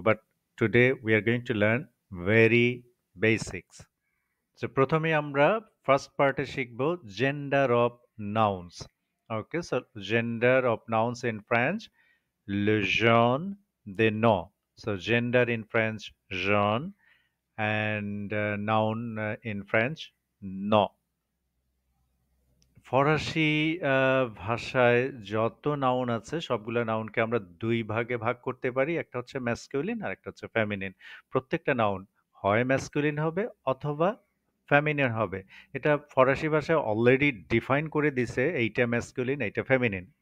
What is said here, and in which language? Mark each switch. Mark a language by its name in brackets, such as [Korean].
[English] But today we are going to learn very basics. [Bangla] So প্রথমেই আমরা first পার্টে শিখব [English] Gender of nouns. Okay, so gender of nouns in French [French] le jaune des noms. [English] So gender in French jaune and noun in French nom. [Bangla] ফরাসি ভাষায় যত noun আছে সবগুলা নাউনকে আমরা দুই ভাগে ভাগ করতে পারি। একটা হচ্ছে ম্যাসকুলিন আর একটা হচ্ছে ফেমিনিন। প্রত্যেকটা নাউন হয় ম্যাসকুলিন হবে অথবা ফেমিনিন হবে। এটা ফরাসি ভাষায় অলরেডি ডিফাইন করে দিছে এইটা ম্যাসকুলিন এইটা ফেমিনিন।